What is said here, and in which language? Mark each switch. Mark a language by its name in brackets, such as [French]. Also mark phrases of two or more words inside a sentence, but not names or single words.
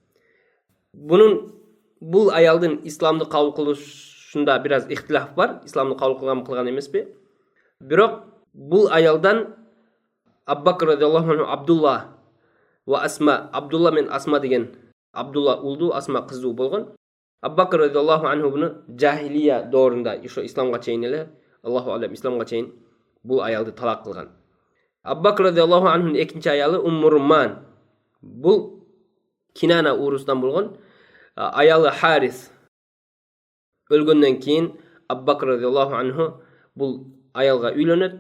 [Kyrgyz] Бул аялдын исламды кабыл кылышында бир аз ихтилаф бар. Исламды кабыл кылган эмеспи? Бирок бул аялдан Абу Бакр [Arabic] رضي الله عنه [Kyrgyz] Абдулла ва Асма, Абдулла мен Асма деген, Абдулла улдуу, Асма кыздуу болгон. Абу Бакр [Arabic] رضي الله عنه [Kyrgyz] буну жахилия доорунда, ошо исламга чейин эле, [Arabic] الله أعلم, [Kyrgyz] исламга чейин бул аялды талак кылган. Абу Бакр [Arabic] رضي الله عنه [Kyrgyz] экинчи аялы Умму Румман. Бул Кинана урусунан болгон. Аялы Харис өлгөндөн кийин Абу Бакр [Arabic] رضي الله عنه [Kyrgyz] бул аялга үйлөнөт.